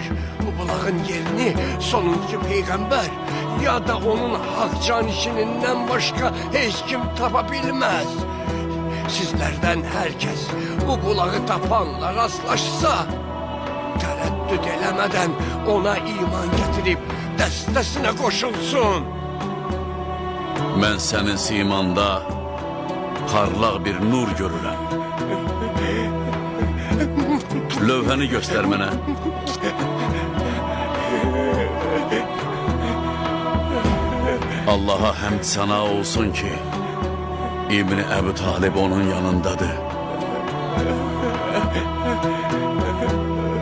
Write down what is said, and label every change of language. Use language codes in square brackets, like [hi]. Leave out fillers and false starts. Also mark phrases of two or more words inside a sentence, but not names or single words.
[tr] Bu bulağın yerini sonuncu peygamber ya da onun hak canişininden başka hiç kim tapa bilmez. Sizlerden herkes bu bulağı tapanla rastlaşsa, tereddüt eləmədən ona iman getirip dəstəsinə koşulsun. [az] Mən sənin simanda parlaq bir nur görürəm. Lövhəni göstər mənə. Allaha həmd sana olsun ki, İbni Əbu Talib onun yanındadır.